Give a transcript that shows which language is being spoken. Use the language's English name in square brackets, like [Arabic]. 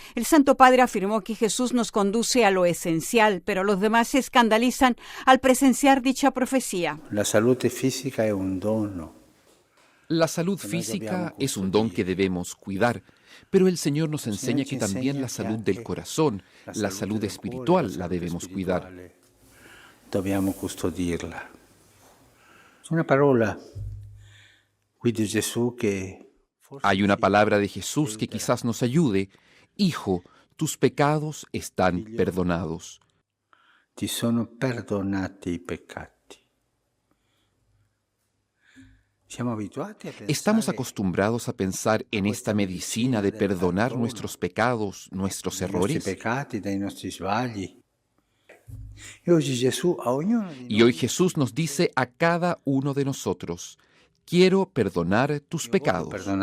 [Spanish] El Santo Padre afirmó que Jesús nos conduce a lo esencial, pero los demás se escandalizan al presenciar dicha profecía. La salud física es un dono. La salud física es un don que debemos cuidar, pero el Señor nos enseña que también la salud del corazón, la salud espiritual, la debemos cuidar. [Italian] Dobbiamo custodirla. Una parola qui di Gesù che [Spanish] Hay una palabra de Jesús que quizás nos ayude. Hijo, tus pecados están perdonados. [Italian] Ti sono perdonati i peccati. [Spanish] Estamos acostumbrados a pensar en esta medicina de perdonar nuestros pecados, nuestros errores. Y hoy Jesús nos dice a cada uno de nosotros, quiero perdonar tus pecados.